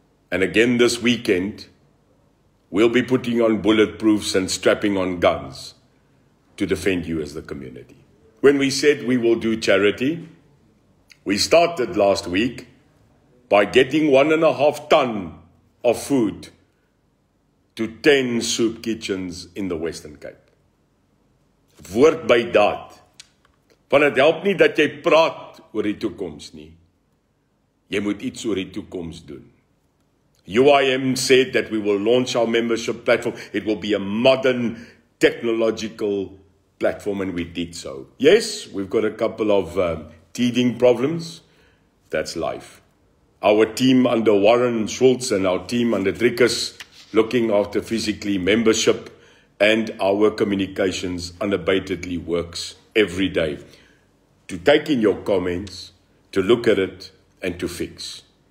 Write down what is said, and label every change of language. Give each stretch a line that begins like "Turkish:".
English: And again this weekend, we'll be putting on bulletproofs and strapping on guns to defend you as the community. When we said we will do charity, we started last week by getting 1.5 tons of food to 10 soup kitchens in the Western Cape.
Afrikaans: Woord by daad. Want het help nie dat jy praat oor die toekoms nie. Jy moet iets oor die toekoms doen.
English: UIM said that we will launch our membership platform. It will be a modern technological platform, and we did so. Yes, we've got a couple of teething problems. That's life. Our team under Warren Schultz and our team under Driekus looking after physically membership and our communications unabatedly works every day to take in your comments, to look at it, and to fix.